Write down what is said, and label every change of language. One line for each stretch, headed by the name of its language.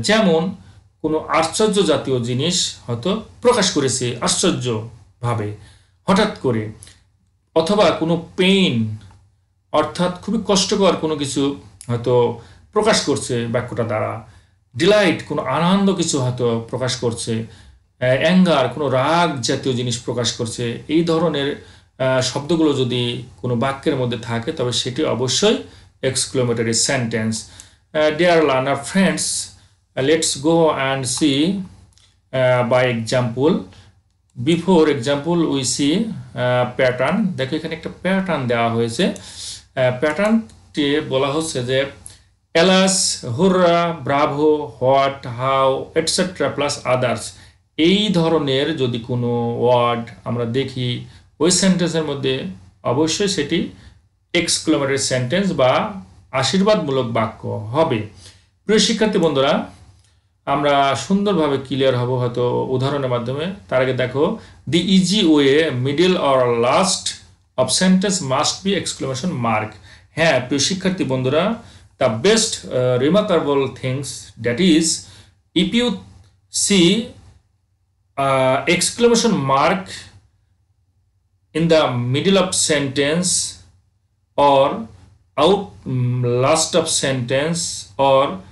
Bangla: যেমন কোনো আশ্চর্য জাতীয় জিনিস হয়তো প্রকাশ করেছে আশ্চর্যভাবে হঠাৎ করে, অথবা কোনো পেইন অর্থাৎ খুবই কষ্টকর কোনো কিছু হয়তো প্রকাশ করছে বাক্যটা দ্বারা, ডিলাইট কোনো আনন্দ কিছু হয়তো প্রকাশ করছে, অ্যাঙ্গার কোনো রাগ জাতীয় জিনিস প্রকাশ করছে। এই ধরনের শব্দগুলো যদি কোনো বাক্যের মধ্যে থাকে তবে সেটি অবশ্যই exclamatory sentence.
English: Dear learner friends, let's go and see by example. Before example we see pattern.
Bangla: দেখো এখানে একটা প্যাটার্ন দেওয়া হয়েছে। প্যাটার্নটি বলা হচ্ছে যে
English: Alas, hurrah, bravo, what, how, etcetera plus others.
Bangla: এই ধরনের যদি কোনো ওয়ার্ড আমরা দেখি ওই সেন্টেন্সের মধ্যে অবশ্যই সেটি এক্সক্লেমেটরি সেন্টেন্স বা আশীর্বাদমূলক বাক্য হবে। প্রিয় শিক্ষার্থী বন্ধুরা, আমরা সুন্দরভাবে ক্লিয়ার হব হয়তো উদাহরণের মাধ্যমে। তার আগে দেখো,
English: The easy way middle or last of sentence must be exclamation mark.
Bangla: হ্যাঁ প্রিয় শিক্ষার্থী বন্ধুরা,
English: the best remarkable things that is if you see exclamation mark in the middle of sentence or out last of sentence or